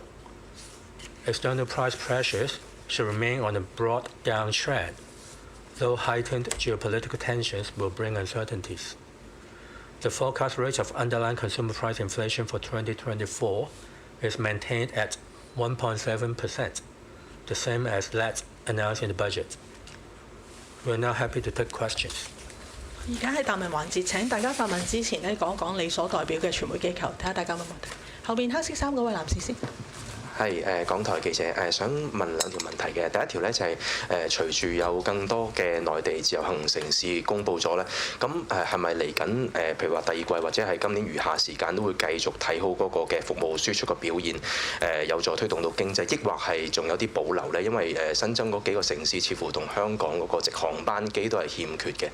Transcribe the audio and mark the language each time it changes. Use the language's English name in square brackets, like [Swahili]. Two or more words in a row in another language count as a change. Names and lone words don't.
[English] External price pressures should remain on a broad downtrend, though heightened geopolitical tensions will bring uncertainties. The forecast rate of underlying consumer price inflation for 2024 is maintained at 1.7%, the same as that announced in the budget. We are now happy to take questions. [Cantonese] 而家係答問環節，請大家發問之前咧講講你所代表嘅傳媒機構，睇下大家有冇問題。後邊黑色衫嗰位男士先。係港台記者想問兩條問題嘅。第一條咧就係隨住有更多嘅內地自由行城市公布咗咧，咁係咪嚟緊譬如話第二季或者係今年餘下時間都會繼續睇好嗰個嘅服務輸出嘅表現，有助推動到經濟，抑或係仲有啲保留咧？因為新增嗰幾個城市似乎同香港嗰個直航班機都係欠缺嘅。